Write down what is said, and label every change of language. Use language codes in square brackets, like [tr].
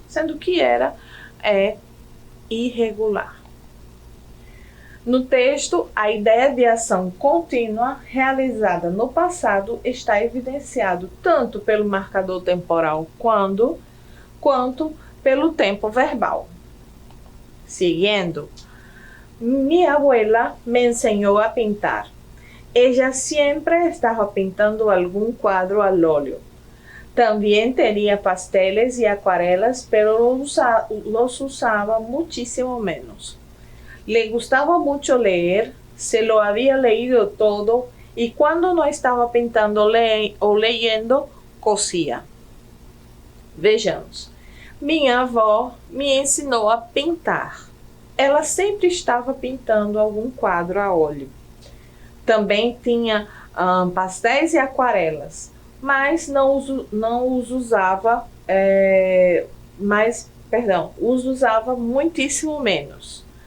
[pt] Sendo que era é irregular. No texto, a ideia de ação contínua realizada no passado está evidenciado tanto pelo marcador temporal quanto pelo tempo verbal. [es] Seguindo, mi abuela me enseñó a pintar. Ella siempre estaba pintando algún cuadro al óleo. También tenía pasteles y acuarelas, pero los usaba muchísimo menos. Le gustaba mucho leer, se lo había leído todo y cuando no estaba pintando o leyendo, cosía. [pt] Vejamos. Minha avó me ensinou a pintar. Ela sempre estava pintando algum quadro a óleo. Também tinha pastéis e aquarelas, mas os usava muitíssimo menos.